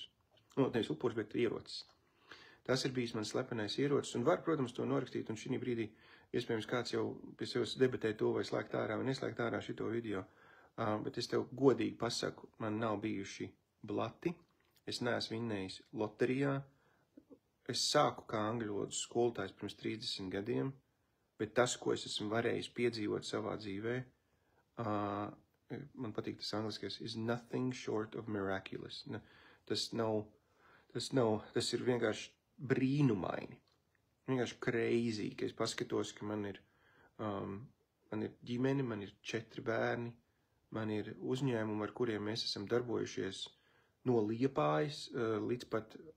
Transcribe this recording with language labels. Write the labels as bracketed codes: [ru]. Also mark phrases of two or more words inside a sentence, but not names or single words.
[lv] Nevis upurs, bet ierocis. Tas ir bijis mans slepenais ierocis, un var, protams, to norakstīt, un šī brīdī, iespējams, kāds jau pie sevis debatē to, vai slēgt ārā vai neslēgt ārā šito video, bet es tev godīgi pasaku, man nav bijuši blati, es neesmu vinnējis loterijā, es sāku kā angļu valodas skolotājs pirms 30 gadiem, bet tas, ko es esmu varējis piedzīvot savā dzīvē, man patīk tas angliskais, [en] is nothing short of miraculous. [lv] Tas ir vienkārši brīnumaini, vienkārši crazy, ka es paskatos, ka man ir ģimene, man ir 4 bērni, man ir uzņēmumi, ar kuriem mēs esam darbojušies no Liepājas līdz pat